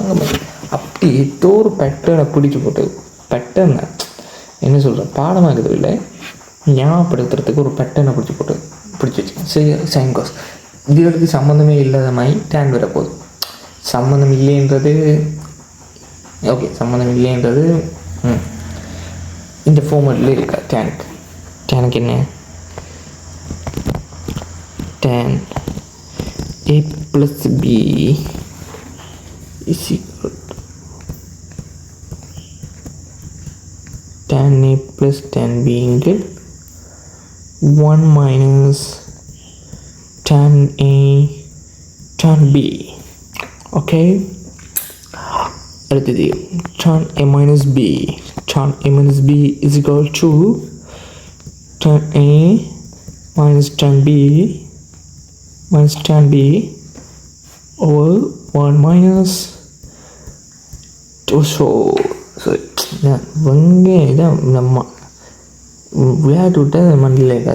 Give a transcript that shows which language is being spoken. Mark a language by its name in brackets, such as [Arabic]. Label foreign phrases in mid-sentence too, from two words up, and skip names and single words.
[Tamil] அங்கே அப்படி ஏதோ ஒரு பேட்டர்னை பிடிச்சி போட்டது. பேட்டர்னை என்ன சொல்கிறேன், பாடமாக்குது இல்லை, ஞாபகப்படுத்துறதுக்கு ஒரு பேட்டர்னை பிடிச்சி வச்சுக்கேன். சரி, [English] sine cos [Tamil] இதுகளுக்கு சம்மந்தமே இல்லாத மாதிரி டேன் வரப்போகுது. சம்மந்தம் இல்லைன்றது ஓகே, சம்மந்தம் இல்லைன்றது இந்த ஃபார்மேட்டில் இருக்கா. டேனுக்கு என்ன [English] tan a plus b is equal to tan a plus tan b into 1 minus tan a tan b. Okay, அடுத்தது tan a minus b. Tan a minus b is equal to tan a minus tan b over 1 minus [Tamil] இதான் நம்ம விளையாட்டு விட்டால் மண்டியில் இருக்காது.